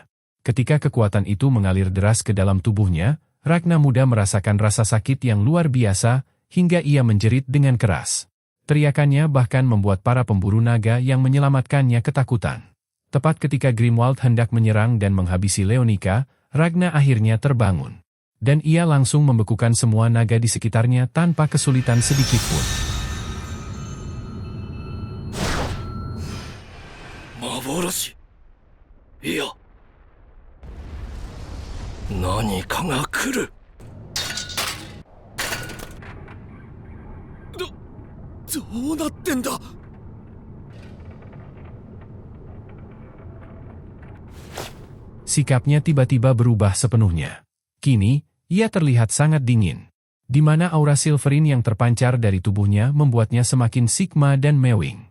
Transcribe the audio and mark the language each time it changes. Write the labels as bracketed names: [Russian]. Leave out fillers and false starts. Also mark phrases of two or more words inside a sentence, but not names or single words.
[Indonesian] Ketika kekuatan itu mengalir deras ke dalam tubuhnya, Ragna muda merasakan rasa sakit yang luar biasa, hingga ia menjerit dengan keras. Teriakannya bahkan membuat para pemburu naga yang menyelamatkannya ketakutan. Tepat ketika Grimwald hendak menyerang dan menghabisi Leonika, Ragna akhirnya terbangun. Dan ia langsung membekukan semua naga di sekitarnya tanpa kesulitan sedikitpun. [Japanese] 幻いや何かが来るどうなってんだ [Indonesian] Sikapnya tiba-tiba berubah sepenuhnya. Kini, ia terlihat sangat dingin, di mana aura Silverine yang terpancar dari tubuhnya membuatnya semakin sigma dan mewing.